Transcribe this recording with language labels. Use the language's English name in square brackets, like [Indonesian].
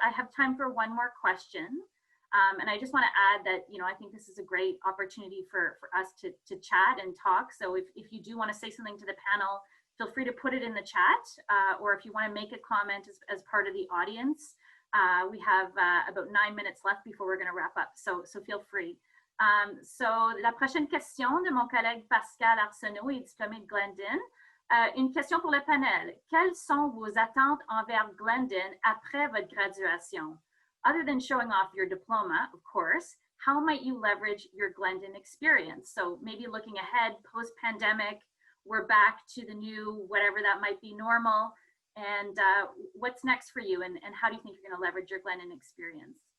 [English] I have time for one more question. And I just want to add that, you know, I think this is a great opportunity for us to chat and talk. So if you do want to say something to the panel, feel free to put it in the chat, or if you want to make a comment as part of the audience. We have about 9 minutes left before we're going to wrap up, so feel free. [French] So la prochaine question de mon collègue Pascal Arsenault est diplômé de Glendon. Une question pour le panel. Quelles sont vos attentes envers Glendon après votre graduation? [English] Other than showing off your diploma, of course, how might you leverage your Glendon experience? So maybe looking ahead, post-pandemic, we're back to the new, whatever that might be, normal. And what's next for you? And how do you think you're going to leverage your Glendon experience?